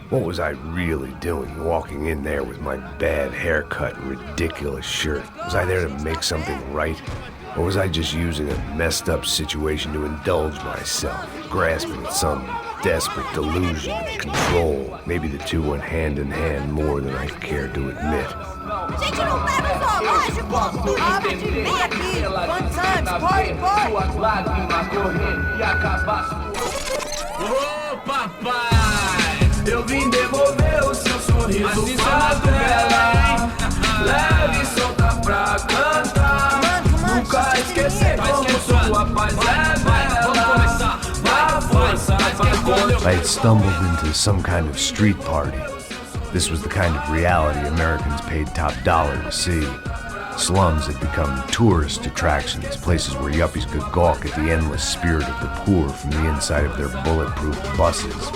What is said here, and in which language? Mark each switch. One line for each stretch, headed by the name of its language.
English: What was I really doing walking in there with my bad haircut and ridiculous shirt? Was I there to make something right? Or was I just using a messed up situation to indulge myself, grasping at some desperate delusion of control? Maybe the two went hand in hand more than I cared to admit.
Portuguese: Gente, não tá no zoológico! Vem aqui!
English: Fun times! Party, party!
Portuguese: Ô papai, eu vim devolver o seu sorriso favela. Leve e solta pra cantar. Nunca esquecer como sua paz é bela. Dá força pra
English: I had stumbled into some kind of street party. This was the kind of reality Americans paid top dollar to see. Slums had become tourist attractions, places where yuppies could gawk at the endless spirit of the poor from the inside of their bulletproof buses.